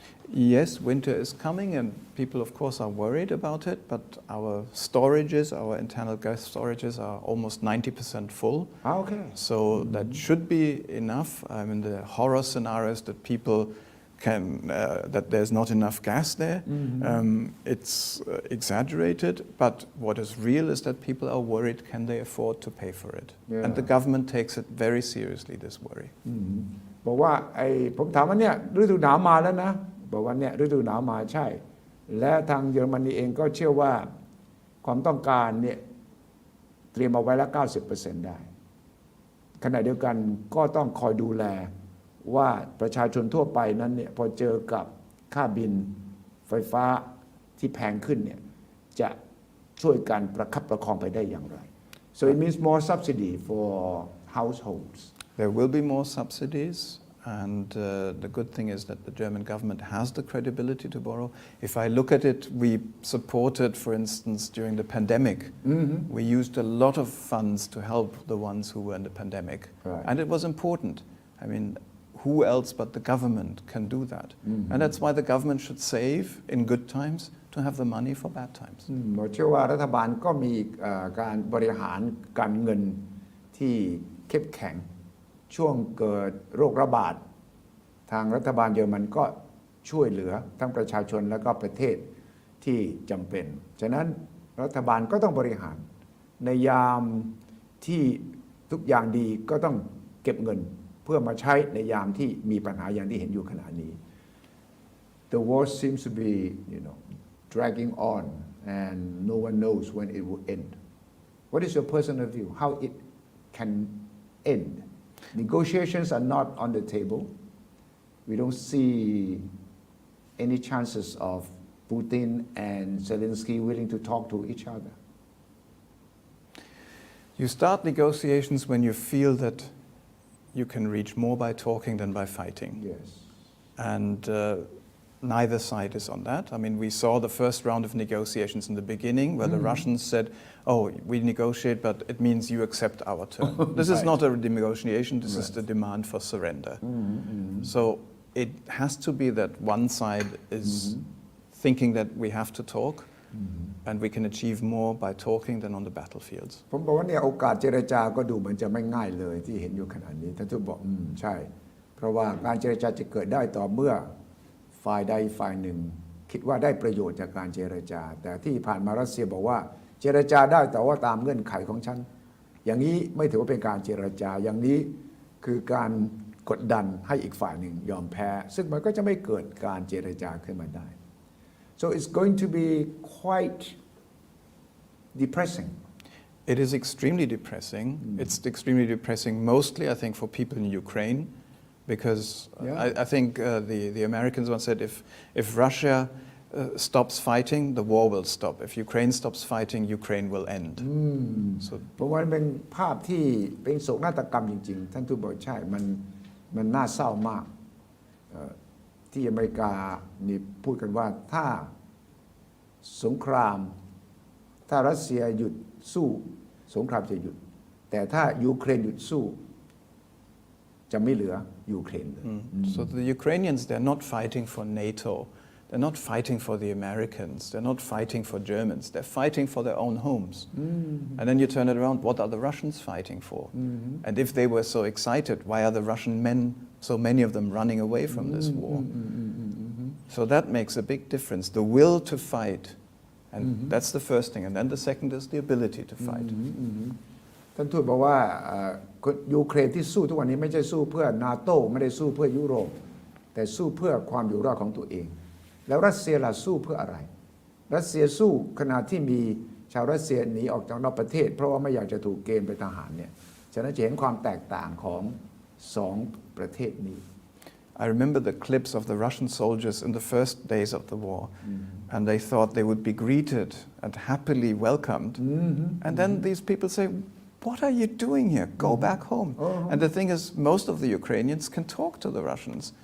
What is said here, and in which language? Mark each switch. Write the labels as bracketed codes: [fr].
[en] Yes, winter is coming, and people, of course, are worried about it. But our storages, our internal gas storages, are almost 90% full. Okay. So that should be enough. I mean, the horror scenarios that people can that there's not enough gas there. It's exaggerated, but what is real is that people are worried: can they afford to pay for it? Yeah. And the government takes it very seriously. This worry. [th] บอกว่าผมถามว่าเนี่ยฤดูหนาวมาแล้วนะบอกว่าเนี่ยฤดูหนาวมาใช่และทางเยอรมนีเองก็เชื่อว่าความต้องการเนี่ยเตรียมเอาไว้แล้ว 90% ได้ขณะเดียวกันก็ต้องคอยดูแลว่าประชาชนทั่วไปนั้นเนี่ยพอเจอกับค่าบินไฟฟ้าที่แพงขึ้นเนี่ยจะช่วยกันประคับประคองไปได้อย่างไร [en] so it means more subsidy for households There will be more subsidies, and the good thing is that the German government has the credibility to borrow. If I look at it, we supported, for instance, during the pandemic, we used a lot of funds to help the ones who were in the pandemic. Right. And it was important. I mean, who else but the government can do that? And that's why the government should save in good times to have the money for bad times. [th] ผมเชื่อว่ารัฐบาลก็มีการบริหารการเงินที่เข้มแข็งช่วงเกิดโรคระบาด ทางรัฐบาลเยอรมันก็ช่วยเหลือทั้งประชาชนและก็ประเทศที่จำเป็นฉะนั้นรัฐบาลก็ต้องบริหารในยามที่ทุกอย่างดีก็ต้องเก็บเงินเพื่อมาใช้ในยามที่มีปัญหาอย่างที่เห็นอยู่ขณะนี้ [en] The war seems to be dragging on and no one knows when it will end What is your personal view how it can end Negotiations are not on the table. We don't see any chances of Putin and Zelensky willing to talk to each other. You start negotiations when you feel that you can reach more by talking than by fighting. Yes. And neither side is on that. I mean, we saw the first round of negotiations in the beginning where the Russians said, oh, we negotiate, but it means you accept our term. This is not a negotiation, this is the demand for surrender. So it has to be that one side is thinking that we have to talk and we can achieve more by talking than on the battlefields. [th] ผมบอกว่าเนี่ยโอกาสเจรจาก็ดูเหมือนจะไม่ง่ายเลยที่เห็นอยู่ขณะนี้ท่านทูตบอกใช่เพราะว่าการเจรจาจะเกิดได้ต่อเมื่อฝ่ายใดฝ่ายหนึ่งคิดว่าได้ประโยชน์จากการเจรจาแต่ที่ผ่านมารัสเซียบอกว่าเจรจาได้แต่ว่าตามเงื่อนไขของฉันอย่างนี้ไม่ถือว่าเป็นการเจรจาอย่างนี้คือการกดดันให้อีกฝ่ายหนึ่งยอมแพ้ซึ่งมันก็จะไม่เกิดการเจรจาขึ้นมาได้ [en] so it's going to be quite depressing It is extremely depressing. It's extremely depressing mostly I think for people in Ukraine because I think the Americans once said if Russia stops fighting, the war will stop. If Ukraine stops fighting, Ukraine will end. So [th] เพราะว่าเป็นภาพที่เป็นโศกนาฏกรรมจริงๆท่านทูตบอกใช่มันน่าเศร้ามากที่อเมริกานี่พูดกันว่าถ้าสงคราม ถ้ารัสเซียหยุดสู้สงครามจะหยุดแต่ถ้ายูเครนหยุดสู้จะไม่เหลือยูเครนเลย [en] So the Ukrainians, they're not fighting for NATO. They're not fighting for the Americans. They're not fighting for Germans. They're fighting for their own homes. And then you turn it around, what are the Russians fighting for? And if they were so excited, why are the Russian men, so many of them, running away from this war? So that makes a big difference. The will to fight, and that's the first thing. And then the second is the ability to fight. [th] ท่านทูตบอกว่ายูเครนที่สู้ทุกวันนี้ไม่ใช่สู้เพื่อนาโต้ไม่ได้สู้เพื่อยุโรปแต่สู้เพื่อความอยู่รอดของตัวเองแล้วรัสเซียล่ะสู้เพื่ออะไรรัสเซียสู้ขณะที่มีชาวรัสเซียหนีออกจากนอกประเทศเพราะว่าไม่อยากจะถูกเกณฑ์ไปทหารเนี่ยฉะนั้นจะเห็นความแตกต่างของสองประเทศนี้ [en] I remember the clips of the Russian soldiers in the first days of the war, and they thought they would be greeted and happily welcomed. And then these people say, what are you doing here? Go back home. And the thing is, most of the Ukrainians can talk to the Russians.